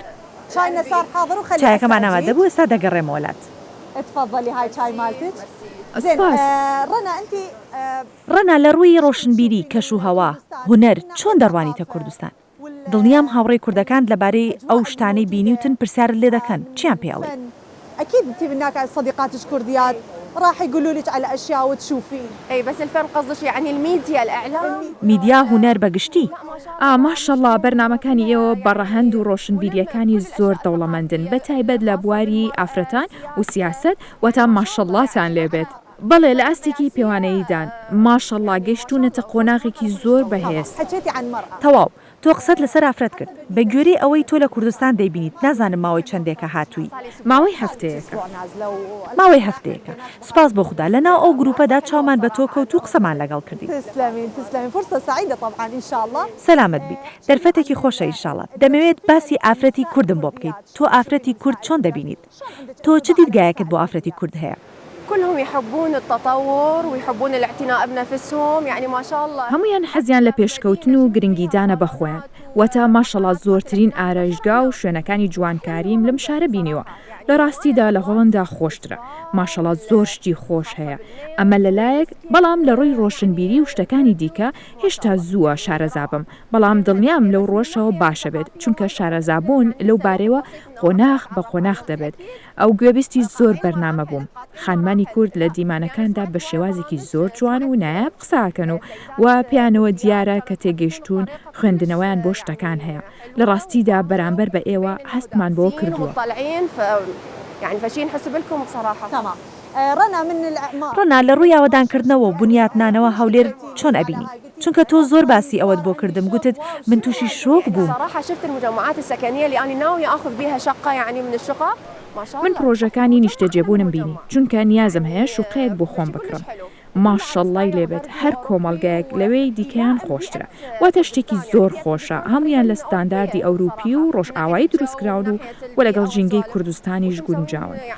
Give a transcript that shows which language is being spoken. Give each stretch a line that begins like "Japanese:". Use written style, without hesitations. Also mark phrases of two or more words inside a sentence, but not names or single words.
Central Kurdish: چایەکەمان ئامادە بوو ئێستا دەگەڕێمە وڵات. ڕەنا لە ڕووی ڕۆشنبیری کەش و هەوا هونەر چۆن دەڕوانیتە کوردستان؟ دڵنیام هاوڕێی کوردەکان لەبارەی ئەو شتانەی بینی وتن پرسیارت لێ دەکەن چیان پێڵێ؟
Arabic: أكيد أنت هناك صديقاتك كرديات راح يقولوا لك على أشياء وتشوفين. أي بس الفن قصدك يعني الميديا الإعلام؟
Central Kurdish: میدیا هونەر بەگشتی؟ ماشەڵڵا بەرنامەکانی ئێوە بەڕەهەند و ڕۆشنبیریەکانی زۆر دەوڵەمەندن بە تایبەت لە بواری ئافرەتان و سیاست وەتا ماشەڵڵاتان لێبێت. بەڵێ لە ئاستێکی پێوانەییدان ماشەڵڵا گەیشتونەتە قۆناغێکی زۆر بەهێز. تەواو تۆ قسەت لەسەر ئافرەت کرد بە گوێرەی ئەوەی تۆ لە کوردستان دەیبینیت نازانم ماوەی چەندێکە هاتووی. ماوەی هەفتەیەکە. ماوەی هەفتەیەکە. سپاس بۆ خوددا لەناو ئەو گروپەدا چاومان بە تۆ کەوت و قسەمان لەگەڵ کردی.
Arabic: تسلمين فرصة سعيدة طبعا إن شاء الله.
Central Kurdish: سەلامت بیت دەرفەتێکی خۆشە ئینشاڵڵا دەمەوێت باسی ئافرەتی کوردم بۆ بکەیت تۆ ئافرەتی کورد چۆن دەبینیت؟ تۆ چ دیدگایەکت بۆ ئافرەتی کورد هەیە؟
Arabic: كلهم يحبون التطور ويحبون الاعتناء بنفسهم يعني ما شاء الله
Central Kurdish: هەمویان حەزیان لە پێشکەوتن و گرنگیدانە بەخۆیان وەتا ماشەڵڵا زۆرترین ئارایشگا و شوێنەکانی جوانکاریم لەم شارە بینیوە لە ڕاستیدا لە هۆڵندا خۆشترە ماشەڵڵا زۆر شتی خۆش هەیە ئەمە لەلایەک بەڵام لە ڕووی ڕۆشنبیری و شتەکانی دیکە هێشتا زووە شارەزابم بەڵام دڵنیام لەو ڕۆژەوە باشە بێت چونکە شارەزابوون لەو بارەوە قۆناغ بە قۆناغ دەبێت ئەو گوێبیستی زۆر بەرنامە بووم خانمانی کورد لە دیمانەکاندا بە شێوازێکی زۆر جوان و نایاب قساکەن و پێیانەوە دیارە کە تێگەیشتون خوێندنەوەیان بۆ شتەکان هەیە لە ڕاستیدا بەرامبەر بە ئێوە هەستمان بۆ کردووە
Arabic: يعني فشي نحسب لكم بصراحة. تمام.
Central Kurdish: ڕەنا لە ڕووی ئاوەدانکردنەوە و بنیاتنانەوە هەولێر چۆن ئەبینی؟ چونکە تۆ زۆر باسی ئەوەت بۆ کردم گوتت من تووشی شۆک بووم.
Arabic: صراحة شفت المجمعات السكنية اللي أنا ناوية آخذ بها شقة يعني من الشقق.
Central Kurdish: من پرۆژەکانی نیشتەجێبوونم بینی چونکە نیازم هەیە شوقەیەک بۆ خۆم بکڕم. ماشەڵڵای لێبێت هەر کۆمەڵگایەک لەوەی دیکەیان خۆشترە واتە شتێکی زۆر خۆشە هەمویان لە ستانداردی ئەوروپی و ڕۆژئاوایی دروستکراون و لەگەڵ ژینگەی کوردستانیش گونجاون.